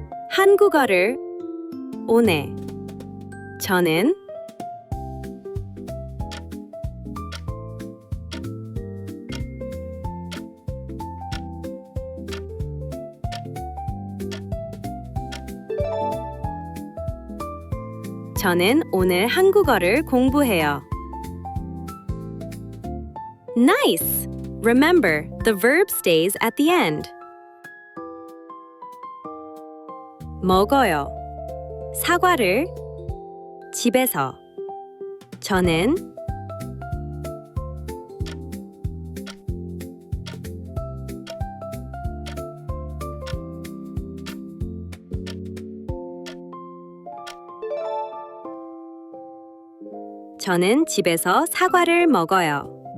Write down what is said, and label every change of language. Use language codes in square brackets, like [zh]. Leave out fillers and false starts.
[ko] 한국어를 오늘 저는 오늘 한국어를 공부해요. [en] Nice! Remember, the verb stays at the end. [ko] 먹어요. 사과를 집에서 저는 집에서 사과를 먹어요.